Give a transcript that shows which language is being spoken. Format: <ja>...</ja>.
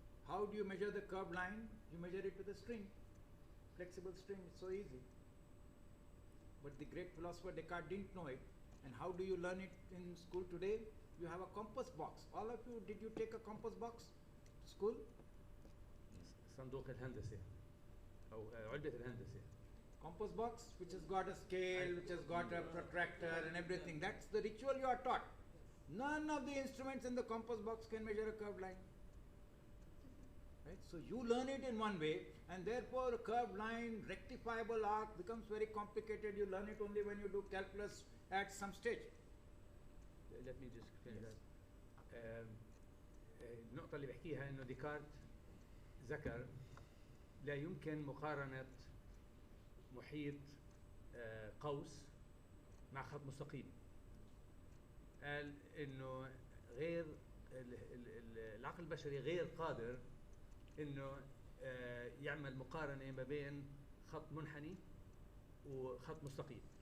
<en>How do you measure the curved line? You measure it with a string, flexible string. It's so easy. But the great philosopher Descartes didn't know it. And how do you learn it in school today? You have a compass box. All of you, did you take a compass box to school?</en> <ar>صندوق الهندسة أو علبة الهندسة.</ar> <en>Compass box, which has got a scale, which has got a protractor and everything. That's the ritual you are taught. None of the instruments in the compass box can measure a curved line. Right? So you learn it in one way, and therefore a curved line, rectifiable arc becomes very complicated. You learn it only when you do calculus at some stage. Let me just finish that.</en> <ar>النقطة اللي بحكيها إنه ديكارت ذكر لا يمكن مقارنة محيط قوس مع خط مستقيم. قال إنه غير العقل البشري غير قادر إنه يعمل مقارنة ما بين خط منحني وخط مستقيم.</ar>